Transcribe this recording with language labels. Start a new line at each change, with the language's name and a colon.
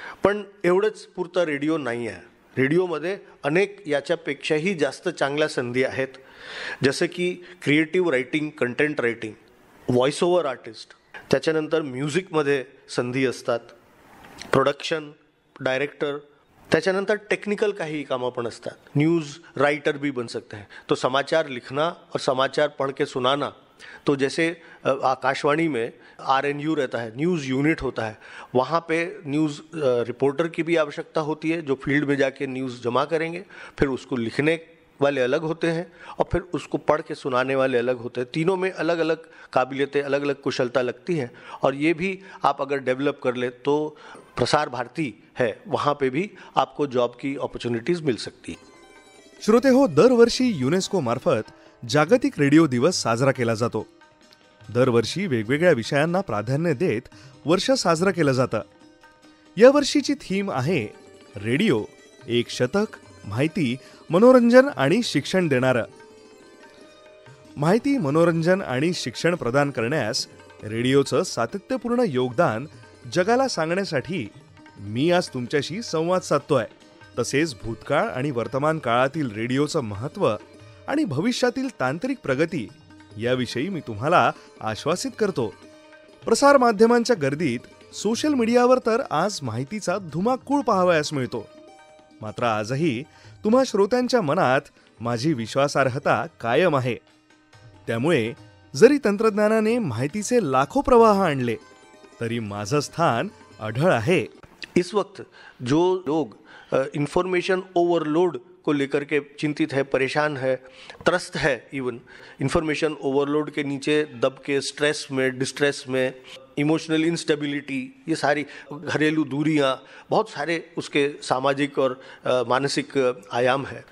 Marathi: पण एवढंच पुरतं रेडिओ नाही आहे. रेडिओमध्ये अनेक याच्यापेक्षाही जास्त चांगल्या संधी आहेत. जसं की creative writing, content writing, voice over artist, त्याच्यानंतर म्युझिकमध्ये संधी असतात, प्रोडक्शन, डायरेक्टर, त्याच्यानंतर टेक्निकल काही कामं पण असतात.
Hindi: न्यूज़ राइटर भी बन सकते हैं. तो समाचार लिखना और समाचार पढ़ के सुनाना, तो जैसे आकाशवाणी में RNU रहता है, न्यूज़ यूनिट होता है, वहाँ पे न्यूज़ रिपोर्टर की भी आवश्यकता होती है जो फील्ड में जाके न्यूज़ जमा करेंगे, फिर उसको लिखने वाले अलग होते हैं और फिर उसको पढ़ के सुनाने वाले अलग होते हैं. तीनों में अलग अलग काबिलियतें, अलग अलग कुशलता लगती है. और ये भी आप अगर डेवलप कर ले तो प्रसार भारती है, वहाँ पे भी आपको जॉब की अपॉर्चुनिटीज मिल सकती है.
Marathi: श्रोते हो, दरवर्षी युनेस्को मार्फत जागतिक रेडिओ दिवस साजरा केला जातो. दरवर्षी वेगवेगळ्या विषयांना प्राधान्य देत वर्ष साजरं केलं जातं. या वर्षीची थीम आहे रेडिओ, एक शतक, माहिती, मनोरंजन आणि शिक्षण देणारं. माहिती, मनोरंजन आणि शिक्षण प्रदान करण्यास रेडिओचं सातत्यपूर्ण योगदान जगाला सांगण्यासाठी मी आज तुमच्याशी संवाद साधतोय. तसेच भूतकाळ आणि वर्तमान काळातील रेडिओचं महत्त्व आणि भविष्यातील तांत्रिक प्रगती याविषयी मी तुम्हाला आश्वासित करतो. प्रसार माध्यमांच्या गर्दीत सोशल मीडियावर तर आज माहितीचा धुमाकूळ पाहावयास मिळतो. मात्र आजही तुम्हा श्रोत्यांच्या मनात माझी विश्वासार्हता कायम आहे. त्यामुळे जरी तंत्रज्ञानाने माहितीचे लाखो प्रवाह आणले तरी माझं स्थान अढळ आहे.
Hindi: इस वक्त जो लोग इंफॉर्मेशन ओवरलोड को लेकर के चिंतित है, परेशान है, त्रस्त है, इवन इंफॉर्मेशन ओवरलोड के नीचे दब के स्ट्रेस में, डिस्ट्रेस में, इमोशनल इंस्टेबिलिटी, ये सारी घरेलू दूरियां, बहुत सारे उसके सामाजिक और मानसिक आयाम है.